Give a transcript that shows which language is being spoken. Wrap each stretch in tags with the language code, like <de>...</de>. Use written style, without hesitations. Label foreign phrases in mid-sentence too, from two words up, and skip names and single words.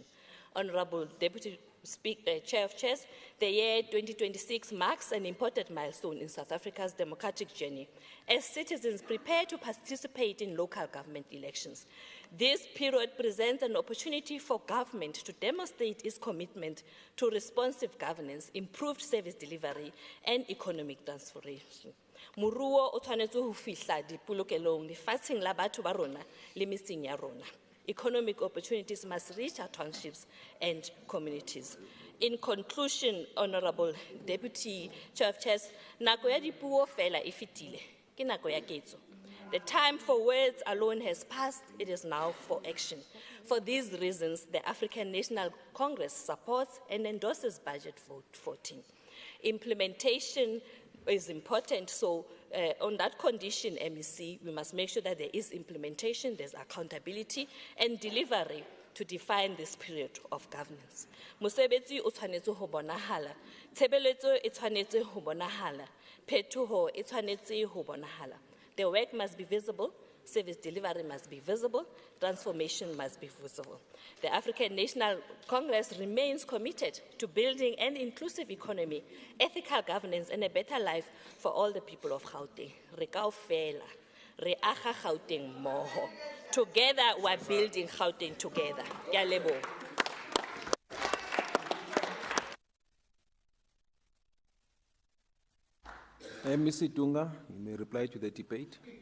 <en>Honourable Deputy Chair of Chairs, the year 2026 marks an important milestone in South Africa's democratic journey as citizens prepare to participate in local government elections. This period presents an opportunity for government to demonstrate its commitment to responsive governance, improved service delivery, and economic transformation.</en> <st>Moruo o tshwanetse ho fihla dipolokelong lefatsheng la batho ba rona le metseng ya rona.</st> <en>Economic opportunities must reach our townships and communities. In conclusion, Honourable Deputy Chair of Chairs,</en> <st>nako ya dipuo fela e fetile, ke nako ya ketso.</st> <en>The time for words alone has passed, it is now for action. For these reasons, the African National Congress supports and endorses Budget Vote 14. Implementation is important, so on that condition, MEC, we must make sure that there is implementation, there's accountability, and delivery to define this period of governance. Mosebetsi o tshwanetse ho bonahala, tshebeletso e tshwanetse ho bonahala, phetoho e tshwanetse ho bonahala. The work must be visible, service delivery must be visible, transformation must be visible. The African National Congress remains committed to building an inclusive economy, ethical governance, and a better life for all the people of Gauteng.</en> <st>Re kaofela, re aga Gauteng mmoho.</st> <en>Together, we're building Gauteng together.</en> <st>Ke a leboha.</st> <en>MEC Dunga, you may reply to the debate.</en>